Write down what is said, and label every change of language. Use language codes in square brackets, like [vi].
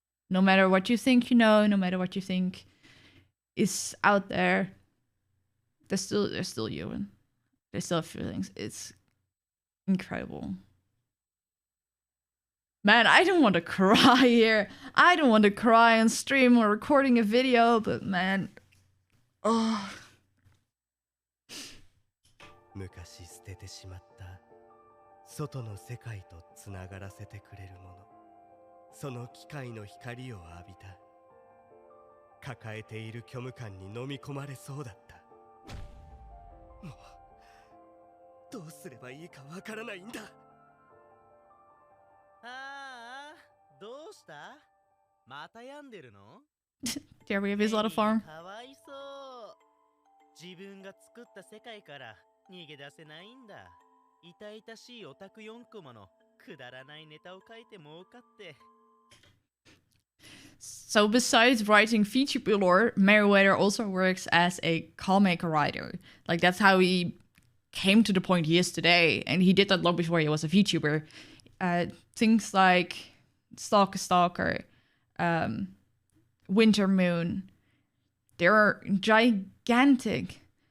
[en] No matter what you think you know, no matter what you think is out there, they're still human. They still have feelings. It's incredible. Man, I don't want to cry here. I don't want to cry on stream or recording a video, but man, oh. [ja] 昔捨ててしまった外の世界とつながらせてくれるもの、その機械の光を浴びた。抱えている虚無感に飲み込まれそうだった。もうどうすればいいかわからないんだ。ああ、どうした？また病んでるの？ [en] There we have his lot of farm. [ja] かわいそう。自分が作った世界から逃げ出せないんだ。痛々しいオタク4コマのくだらないネタを書いて儲かって。 [en] So besides writing VTuber lore, Meriwether also works as a comic writer. Like that's how he came to the point he is today, and he did that long before he was a VTuber. Things like Stalker, Winter Moon, they're gigantic.